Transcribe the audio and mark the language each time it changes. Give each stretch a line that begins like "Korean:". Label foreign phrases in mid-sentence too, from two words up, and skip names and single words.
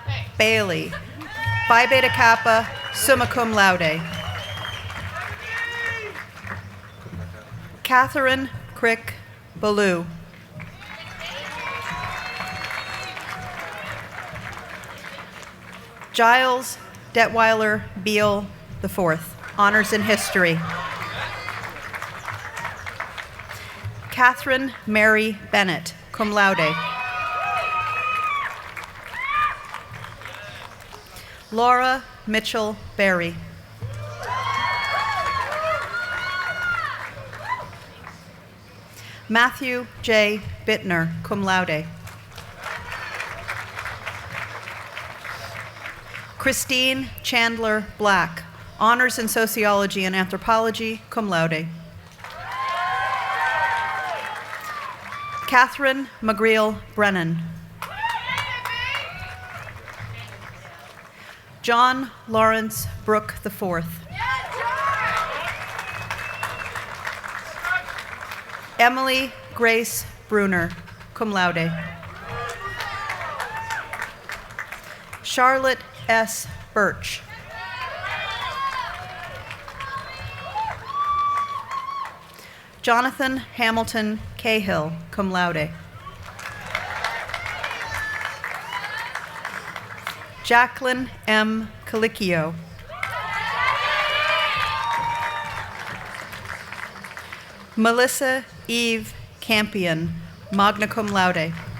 English: Bailey, Phi Beta Kappa,
Latin: summa cum laude.
English: Catherine Crick Ballou. Giles Detweiler Beale IV, honors in history. Catherine Mary Bennett,
Latin: cum laude.
English: Laura Mitchell Berry. Matthew J. Bittner,
Latin: cum laude.
English: Christine Chandler Black, honors in sociology and anthropology,
Latin: cum laude.
English: Catherine McGreal Brennan. John Lawrence Brooke IV. Emily Grace Bruner,
Latin: cum laude.
English: Charlotte S. Birch. Jonathan Hamilton Cahill,
Latin: cum laude.
English: Jacqueline M. Calicchio. Melissa Eve Campion,
Latin: magna cum laude.